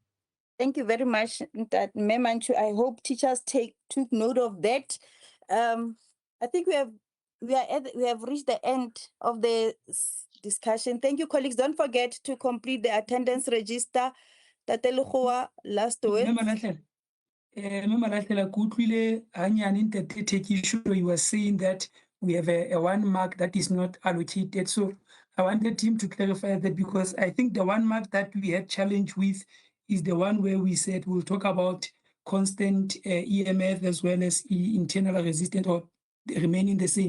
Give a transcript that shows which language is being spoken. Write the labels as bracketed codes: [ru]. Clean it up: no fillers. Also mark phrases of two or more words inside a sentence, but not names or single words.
[en] Thank you very much, that Memanchu. I hope teachers took note of that. I think we have reached the end of the discussion. Thank you, colleagues. Don't forget to complete the attendance register. Tate Lekhooa, last words. [st] Memalahle, ke utlwile hanyane Ntate Thekisho, [en] you were saying that we have a 1 mark that is not allocated. So I wanted him to clarify that, because I think the 1 mark that we had challenge with is the one where we said we'll talk about constant EMF as well as internal resistance, or remaining the same.